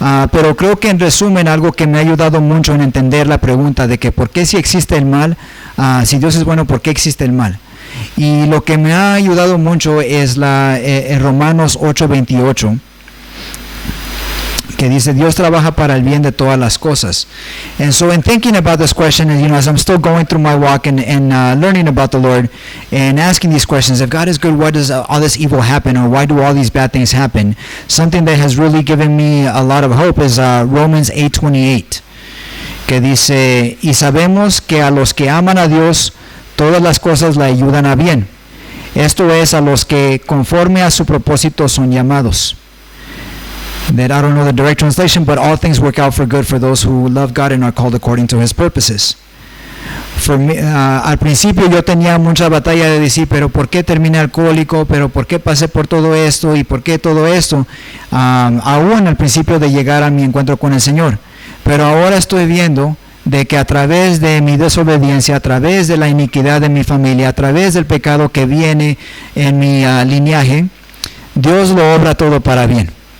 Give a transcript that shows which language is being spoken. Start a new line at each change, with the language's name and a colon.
Spanish: Pero creo que en resumen algo que me ha ayudado mucho en entender la pregunta de que por qué si existe el mal, si Dios es bueno, ¿por qué existe el mal? Y lo que me ha ayudado mucho es Romanos 8:28. Que dice, Dios trabaja para el bien de todas las cosas.
English: And so in thinking about this question, as I'm still going through my walk and learning about the Lord and asking these questions, if God is good, why does all this evil happen, or why do all these bad things happen? Something that has really given me a lot of hope is Romans 8:28,
Spanish: que dice, y sabemos que a los que aman a Dios, todas las cosas le ayudan a bien. Esto es, a los que conforme a su propósito son llamados.
English: That I don't know the direct translation, but all things work out for good for those who love God and are called according to His purposes. For me,
Spanish: al principio yo tenía mucha batalla de decir, pero ¿por qué terminé alcohólico? ¿Pero por qué pasé por todo esto? ¿Y por qué todo esto? Aún al principio de llegar a mi encuentro con el Señor. Pero ahora estoy viendo de que a través de mi desobediencia, a través de la iniquidad de mi familia, a través del pecado que viene en mi linaje, Dios lo obra todo para bien.